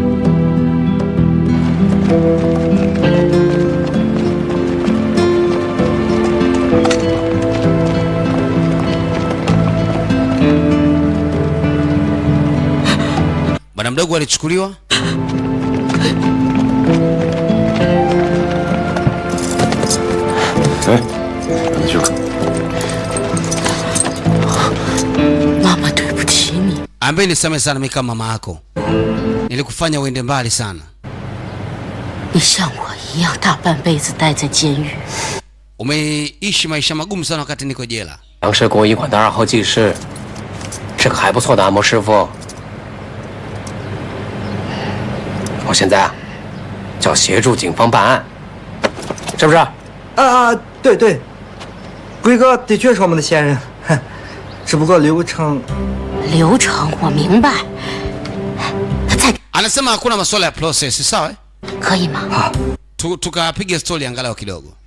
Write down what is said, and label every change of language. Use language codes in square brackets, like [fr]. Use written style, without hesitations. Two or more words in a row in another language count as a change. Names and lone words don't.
[sw] Bwana mdogo alichukuliwa. Mama, [zh] 对不起你。 [sw] Ambaye nisamehe sana mimi kama mama yako. Nilikufanya uende mbali sana. [zh] 你像我一样大半辈子待在监狱。 [sw] Umeishi maisha magumu sana wakati niko jela. [zh] 杨氏工艺馆的2号技师，是个还不错的按摩师傅。我现在啊，就要协助警方办案，是不是？对对，龟哥的确是我们的先人，只不过流程我明白。 [sw] Anasema hakuna masuala ya process, sawa? [zh] 可以吗？ [sw] Tukapiga story angalau kidogo.